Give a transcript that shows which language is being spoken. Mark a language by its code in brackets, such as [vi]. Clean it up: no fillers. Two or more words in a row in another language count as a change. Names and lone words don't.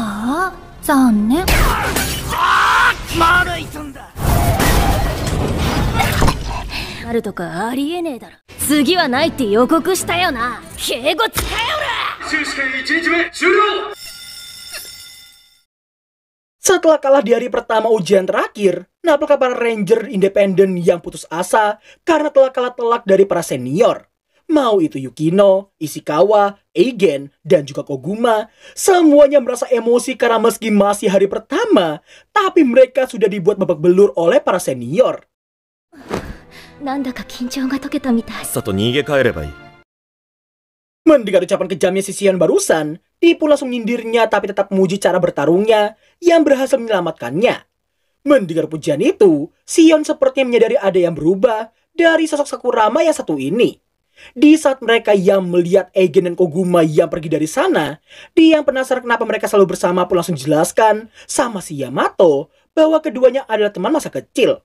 [ja] ああ、残念。まだいたんだ。なるとかありえねえだろ。次はないって予告したよな。敬語使えよら。終試験1日目終了。 [id] Setelah kalah di hari pertama ujian terakhir, apakah para ranger independen yang putus asa karena telah kalah telak dari para senior? Mau itu Yukino, Ishikawa, Eigen, dan juga Koguma, semuanya merasa emosi karena meski masih hari pertama, tapi mereka sudah dibuat babak belur oleh para senior. [ja] なんだか緊張が解けたみたい。さっと逃げ帰ればいい。 [id] Mendengar ucapan kejamnya si Sion barusan, Tipu langsung nyindirnya tapi tetap memuji cara bertarungnya yang berhasil menyelamatkannya. Mendengar pujian itu, Sion sepertinya menyadari ada yang berubah dari sosok Sakurama yang satu ini. Di saat mereka yang melihat Eigen dan Koguma yang pergi dari sana, dia yang penasaran kenapa mereka selalu bersama pun langsung jelaskan sama si Yamato bahwa keduanya adalah teman masa kecil.